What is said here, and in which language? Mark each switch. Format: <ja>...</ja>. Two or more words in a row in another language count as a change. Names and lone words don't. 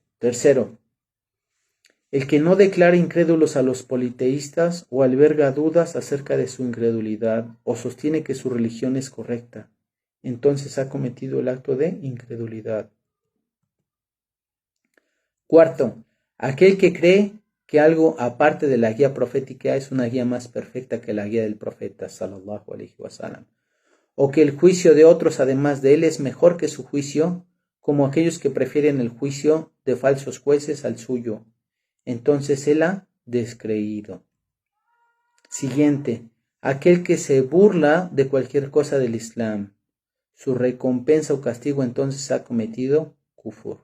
<es>Tercero, el que no declara incrédulos a los politeístas o alberga dudas acerca de su incredulidad o sostiene que su religión es correcta, entonces ha cometido el acto de incredulidad. Cuarto, aquel que cree que algo aparte de la guía profética es una guía más perfecta que la guía del profeta</es> <ar>صلى الله عليه وسلم,</ar> <es>o que el juicio de otros además de él es mejor que su juicio, como aquellos que prefieren el juicio de falsos jueces al suyo, entonces él ha descreído. Siguiente, aquel que se burla de cualquier cosa del Islam, su recompensa o castigo entonces ha cometido kufur.</es>